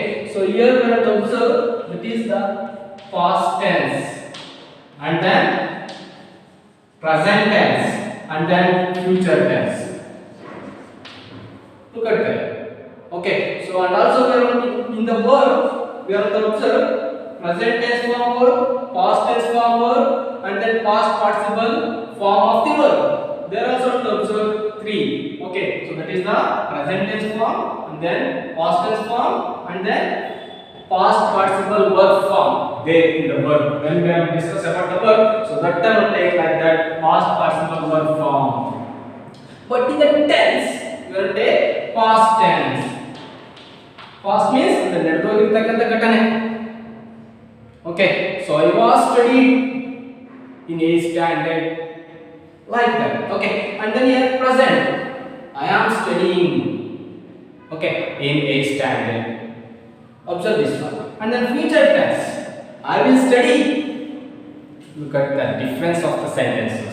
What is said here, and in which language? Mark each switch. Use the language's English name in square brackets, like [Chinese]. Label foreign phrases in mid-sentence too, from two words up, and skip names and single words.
[English] So here we have to observe that is the past tense. And then present tense. And then future tense. Look at that. Okay, so and also we are in the verb, we are to observe present tense form verb, past tense form verb, and then past participle form of the verb. There also to observe three. Okay, so that is the present tense form, and then past tense form, and then past participle verb form. There in the verb. When we have discussed about the verb, so that time will take like that past participle verb form. But in the tense, we will take past tense. Past means the [Kannada] ನಡೆದೋಗಿರತಕ್ಕಂತ ಘಟನೆ. [English] Okay, so I was studying in 8th standard, like that. Okay, and then here present, I am studying. Okay, in 8th standard. Observe this one. And then future tense, I will study. Look at the difference of the sentences.